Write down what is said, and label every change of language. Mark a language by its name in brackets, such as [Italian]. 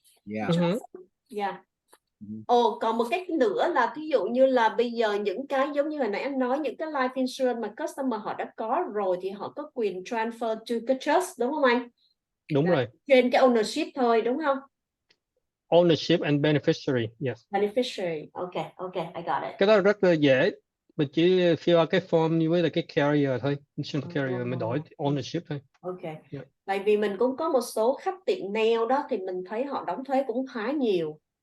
[English] Yeah. Yeah. [Vietnamese] Còn một cách nữa là ví dụ như là bây giờ những cái giống như hồi nãy anh nói, những cái life insurance mà customer họ đã có rồi thì họ có quyền [English] transfer to [Vietnamese] cái trust, đúng không anh? Đúng rồi. Trên cái ownership thôi, đúng không? [English] Ownership and beneficiary, yes. Beneficiary, okay, I got it. [Vietnamese] Cái đó rất là dễ, mình chỉ fill out cái form như với là cái carrier thôi, insurance carrier, mình đổi ownership thôi. [English] Okay. Yeah. [Vietnamese] Tại vì mình cũng có một số khách tiệm nail đó, thì mình thấy họ đóng thuế cũng khá nhiều.